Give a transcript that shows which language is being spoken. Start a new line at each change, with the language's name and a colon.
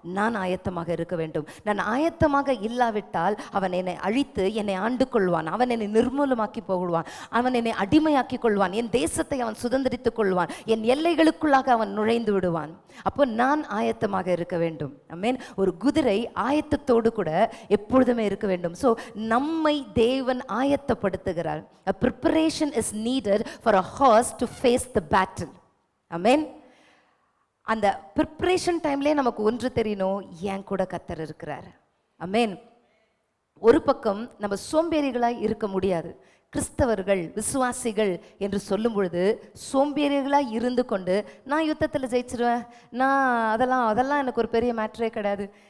Tamil: நான் ஆயத்தமாக இருக்க வேண்டும். நான் ஆயத்தமாக இல்லாவிட்டால் அவன் என்னை அழித்து என்னை ஆண்டு கொள்வான், அவன் என்னை நிர்மூலமாக்கி போடுவான், அவன் என்னை அடிமையாக்கி கொள்வான், என் தேசத்தை அவன் சுதந்திரித்து கொள்வான், என் எல்லைகளுக்குள்ளாக அவன் நுழைந்து விடுவான். அப்போ நான் ஆயத்தமாக இருக்க வேண்டும். ஆமென். ஒரு குதிரை ஆயத்தத்தோடு கூட எப்பொழுதுமே இருக்க வேண்டும். ஸோ நம்மை தேவன் ஆயத்தப்படுத்துகிறார்.
English: A preparation is needed for a horse to face the battle.
Tamil: ஆமென். அந்த ப்ரிப்பரேஷன் டைம்லேயே நமக்கு ஒன்று தெரியணும், ஏன் கூட கர்த்தர் இருக்கிறார். ஆமென். ஒரு பக்கம் நம்ம சோம்பேறிகளாய் இருக்க முடியாது. கிறிஸ்தவர்கள், விசுவாசிகள் என்று சொல்லும் பொழுது சோம்பேறிகளாய் இருந்து கொண்டு நான் யுத்தத்தில் ஜெயிச்சிருவேன், நான் அதெல்லாம் எனக்கு ஒரு பெரிய மேட்டரே கிடையாது.